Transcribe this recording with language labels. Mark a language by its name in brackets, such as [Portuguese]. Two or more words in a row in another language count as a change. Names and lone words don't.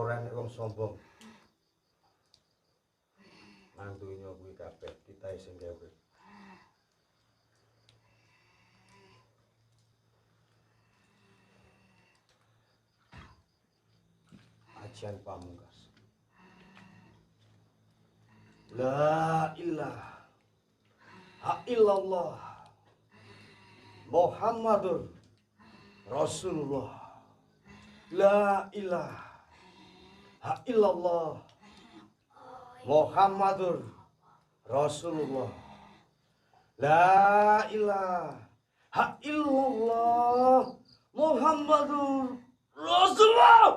[Javanese] Nek wong sombong. Nang donya kuwi kabeh kita sing gawe. Ajian pamungkas. [Arabic] لا إله إلا الله محمد رسول الله. لا إله إلا الله محمد رسول الله. لا إله إلا الله محمد رسول الله.